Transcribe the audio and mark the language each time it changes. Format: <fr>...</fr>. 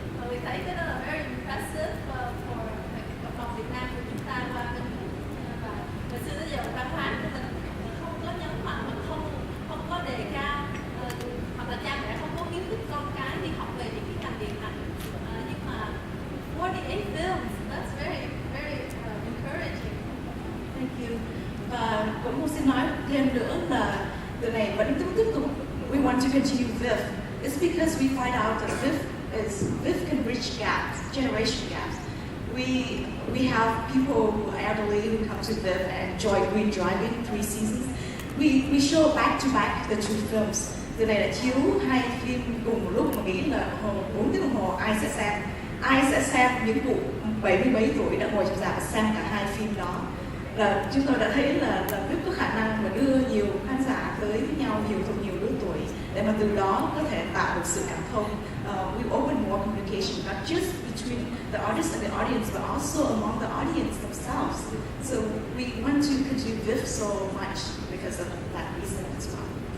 <vi>Mình thấy cái đó là</vi> <en>very impressive for</en> <vi>cộng đồng Việt Nam của chúng ta qua bên, và từ xưa đến giờ văn hóa của mình không có nhấn mạnh, mình không có đề cao, hoặc là cha mẹ không có khuyến khích con cái đi học về những cái ngành điện ảnh, nhưng mà 48 films,</vi> <en>that's very encouraging. Thank you.</en> <vi>Và cũng muốn xin nói thêm nữa là từ này vẫn tiếp tục.</vi> <en>We want to continue VIF. It's because we find out that VIF can bridge gaps, generation gaps. We have people who are elderly who come to VIF and enjoy Green Driving 3 seasons. We show back to back the two films.</en> <vi>Từ này là chiếu 2 phim cùng một lúc mà nghĩ là 4 tiếng đồng hồ ai sẽ xem. Ai sẽ xem những cụ 70 mấy tuổi đã ngồi trong rạp và xem cả 2 phim đó. Và chúng tôi đã thấy là VIF có khả năng mà đưa nhiều khán giả tới với nhau, thuộc nhiều lứa tuổi, để mà từ đó có thể tạo được sự cảm thông.</vi> <en>We open more communication, not just between the artist and the audience, but also among the audience themselves. So we want to continue VIF so much because of that reason as well.</en>